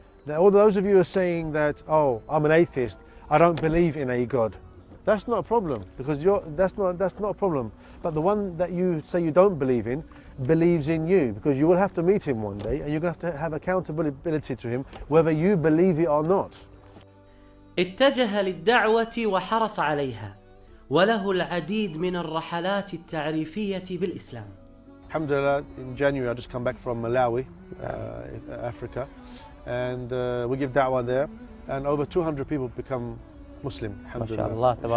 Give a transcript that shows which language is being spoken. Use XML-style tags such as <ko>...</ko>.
<en>Now, all those of you who are saying that, oh, I'm an atheist, I don't believe in a God. That's not a problem, because that's not a problem. But the one that you say you don't believe in believes in you, because you will have to meet him one day, and you're going to have accountability to him, whether you believe it or not.</en> <ar>اتجه للدعوة وحرص عليها، وله العديد من الرحلات التعريفية بالإسلام.</ar> <en>Alhamdulillah, in January I just come back from Malawi, Africa, and we give da'wah there, and over 200 people become Muslim. Alhamdulillah.</en>